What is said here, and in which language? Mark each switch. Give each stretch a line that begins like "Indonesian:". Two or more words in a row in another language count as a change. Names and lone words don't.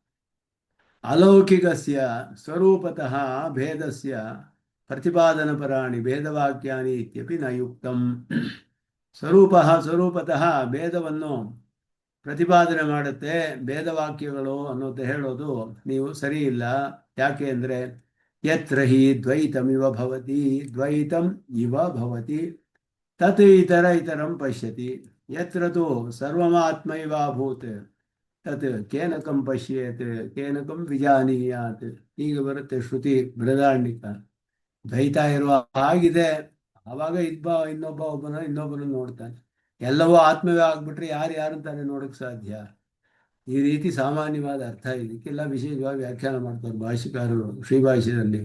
Sanskrit: ಅಲೌಕಿಕಸ್ಯ ಸ್ವರೂಪತಃ ಭೇದಸ್ಯ ಪ್ರತಿಪಾದನಪರಾಣಿ ಭೇದವಾಕ್ಯಾನಿ ಇತ್ಯಪಿ ನ ಯುಕ್ತಂ.
Kannada: ಸ್ವರೂಪತಃ ಭೇದವನ್ನು ಪ್ರತಿಪಾದನೆ ಮಾಡುತ್ತೆ ಭೇದವಾಕ್ಯಗಳು ಅನ್ನೋದು ಹೇಳೋದು ನೀವು ಸರಿ ಇಲ್ಲ. ಯಾಕೆ ಅಂದರೆ,
Sanskrit: ಯತ್ರ ಹಿ ದ್ವೈತಮಿವ ಭವತಿ ದ್ವೈತಂ ಇವ ಭವತಿ ತತ್ ಇತರಂ ಪಶ್ಯತಿ ಯತ್ರ ತು ಸರ್ವಮಾತ್ಮೈವಾಭೂತ್ ತತ್ ಕೇನಕಂ ಪಶ್ಯೇತ್ ಕೇನಕಂ ವಿಜಾನೀಯಾತ್.
Kannada: ಈಗ ಬರುತ್ತೆ ಶ್ರುತಿ ಬೃಹದಾರಣ್ಯಕ. ದ್ವೈತ ಇರುವ ಆಗಿದೆ, ಆವಾಗ ಇನ್ನೊಬ್ಬನ ನೋಡ್ತಾನೆ. ಎಲ್ಲವೂ ಆತ್ಮವೇ ಆಗ್ಬಿಟ್ರೆ ಯಾರು ತಾನೇ ನೋಡಕ್ಕೆ ಸಾಧ್ಯ? ಈ ರೀತಿ ಸಾಮಾನ್ಯವಾದ ಅರ್ಥ. ಇದಕ್ಕೆಲ್ಲ ವಿಶೇಷವಾಗಿ ವ್ಯಾಖ್ಯಾನ ಮಾಡ್ತಾರೆ ಭಾಷ್ಯಕಾರರು ಶ್ರೀಭಾಷ್ಯದಲ್ಲಿ.